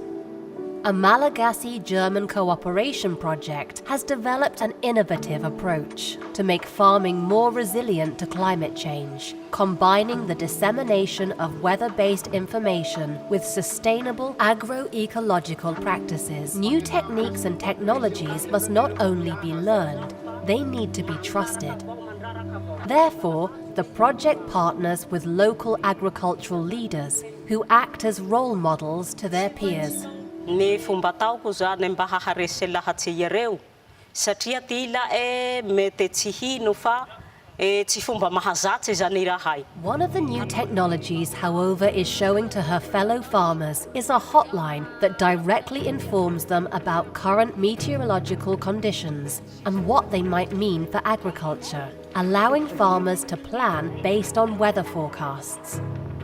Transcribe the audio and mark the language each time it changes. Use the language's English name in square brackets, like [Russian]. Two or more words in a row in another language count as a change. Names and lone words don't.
[English] A Malagasy-German cooperation project has developed an innovative approach to make farming more resilient to climate change, combining the dissemination of weather-based information with sustainable agroecological practices. New techniques and technologies must not only be learned, they need to be trusted. Therefore, the project partners with local agricultural leaders who act as role models to their peers. [Malagasy] Ny fomba ataoko zany mba haharesy lahatsy ireo satria ty ila mety tsy hino fa tsy fomba mahazatsy zany rahay. [English] One of the new technologies, however, is showing to her fellow farmers is a hotline that directly informs them about current meteorological conditions and what they might mean for agriculture, allowing farmers to plan based on weather forecasts.